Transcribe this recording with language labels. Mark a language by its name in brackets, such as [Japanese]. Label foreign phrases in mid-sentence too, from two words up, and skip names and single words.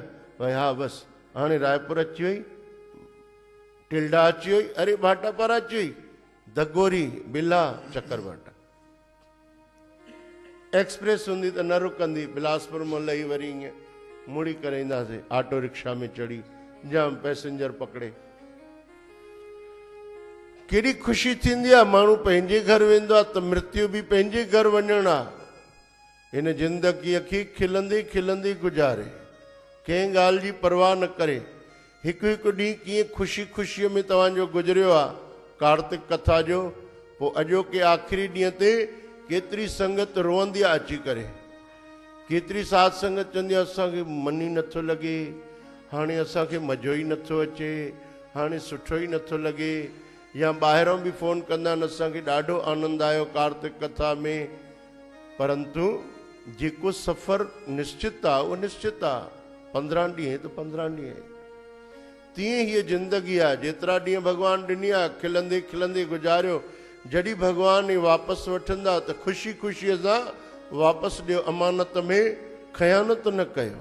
[Sindhi] भई हा बसि हाणे रायपुर अची वई, टिल्डा अची वई, अरे भाटापारा अची वई, दगोरी, बिला, चकरभाटा। एक्सप्रेस हूंदी त न रुकंदी, बिलासपुर मां लही वरी ईअं मुड़ी करे ईंदासीं, [English] auto rickshaw [Sindhi] में चढ़ी जाम पैसेंजर पकड़े। केॾी ख़ुशी थींदी आहे। माण्हू पंहिंजे घर वेंदो आहे त मृत्यु बि पंहिंजे घर वञणु आहे। हिन ज़िंदगीअ खे खिलंदे खिलंदे गुज़ारे, कंहिं ॻाल्हि जी परवाह न करे। हिकु हिकु ॾींहुं कीअं ख़ुशी ख़ुशीअ में तव्हांजो गुज़रियो आहे कार्तिक कथा जो, पोइ अॼोके आख़िरी ॾींहं ते केतिरी संगत रोअंदी आहे अची करे, केतिरी साध संगत चवंदी आहे असांखे मन ई नथो लॻे, हाणे असांखे मज़ो ई नथो अचे, हाणे सुठो ई नथो लॻे। या ॿाहिरों बि फ़ोन कंदा आहिनि असांखे ॾाढो आनंद आयो कार्तिक कथा में। परंतु जेको सफ़र निश्चित आहे उहो निश्चित आहे, 15 ॾींहं त 15 ॾींहं। तीअं हीअ ज़िंदगी आहे, जेतिरा ॾींहं भॻवानु ॾिनी आहे खिलंदे खिलंदे गुज़ारियो। जॾहिं भॻवानु वापसि वठंदा त ख़ुशी ख़ुशीअ सां वापसि ॾियो, अमानत में ख़यानत न कयो।